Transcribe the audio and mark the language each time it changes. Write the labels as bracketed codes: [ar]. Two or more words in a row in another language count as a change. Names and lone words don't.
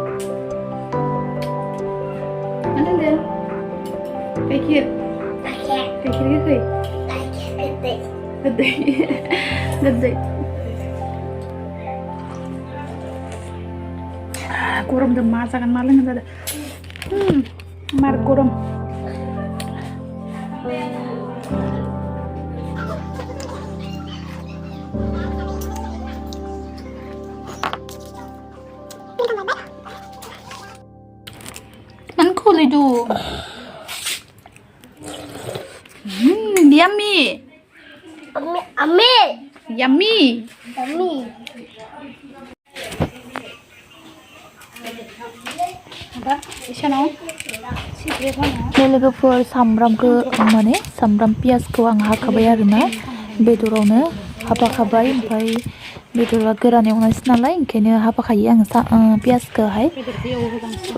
[brx] मा लोंदो गाइखेर गोखै गोदै गरमजों मा जागोन मा लोंगोन जादों मार गरम Kolidu. [en] Yummy. Yummy. [brx] दा इसानाव सिग्रेट होनो बे लोगोफोर सामब्रामखौ माने सामब्राम पियासखौ आं हाखाबाय आरोना बेदरावनो हाफाखाबाय ओमफ्राय बेदरा गोरान एवनायसो नालाय ओंखायनो हाफाखायो आं पियासखौहाय बेदरखौ एवहोगांसो